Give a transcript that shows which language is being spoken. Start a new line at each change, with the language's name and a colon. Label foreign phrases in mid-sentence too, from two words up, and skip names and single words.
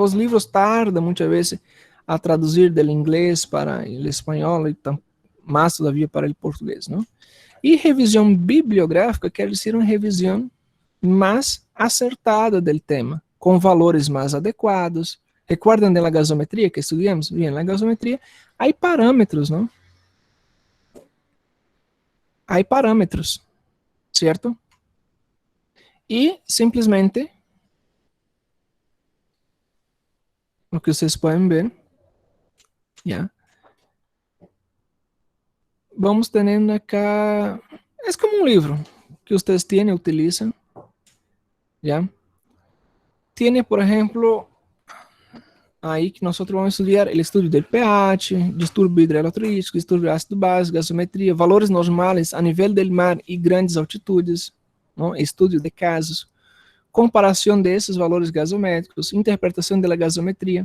Portuguese: Os livros tardam muitas vezes a traduzir do inglês para o espanhol e mais todavia para o português, não? E revisão bibliográfica quer dizer uma revisão mais acertada do tema, com valores mais adequados.
Spanish: Recuerdan de la gasometria que estudamos?
Portuguese: Bien, na gasometria há parâmetros, não? Há parâmetros, certo? E simplesmente, o que vocês podem ver, ¿ya?
Spanish: Vamos teniendo acá, es como un libro que ustedes tienen, utilizan, ¿ya? Tiene, por ejemplo,
Portuguese: aí que nós vamos estudar o estudo do pH, distúrbio hidroeletrolítico, distúrbio ácido básico, gasometria, valores normais a nível do mar e grandes altitudes, não? Estudo de casos, comparação desses valores gasométricos, interpretação da gasometria.